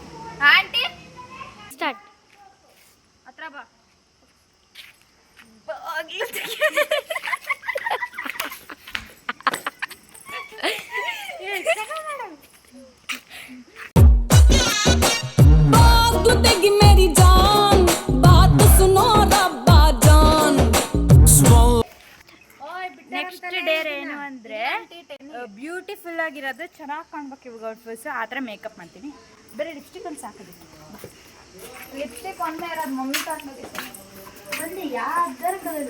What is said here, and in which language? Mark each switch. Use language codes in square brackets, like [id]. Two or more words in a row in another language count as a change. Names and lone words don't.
[kn] ಆಂಟಿ ಸ್ಟಾರ್ಟ್. ಹತ್ರ ಬಾ. ಬಾಗ್ಲು [hi] तेगी मेरी जान बात सुनो रब्बा जान. [en] next day [kn] ಏನು ಅಂದರೆ ಬ್ಯೂಟಿಫುಲ್ ಆಗಿರೋದು, ಚೆನ್ನಾಗಿ ಕಾಣ್ಬೇಕು ಇವಾಗ ಔಟ್ಫಿಟ್ಸ್. ಆ ಥರ ಮೇಕಪ್ ಮಾಡ್ತೀನಿ. ಬೇರೆ ಲಿಪ್ಸ್ಟಿಕ್ ಒಂದು ಸಾಕೋದಿತ್ತು. ಲಿಪ್ಸ್ಟಿಕ್ ಒಂದೇ ಇರೋದು ಮಮ್ಮಿ ತಗೊಂಡಿದ್ದೆ. ಬಂದು ಯಾವ್ದಾರ ಕಲರ್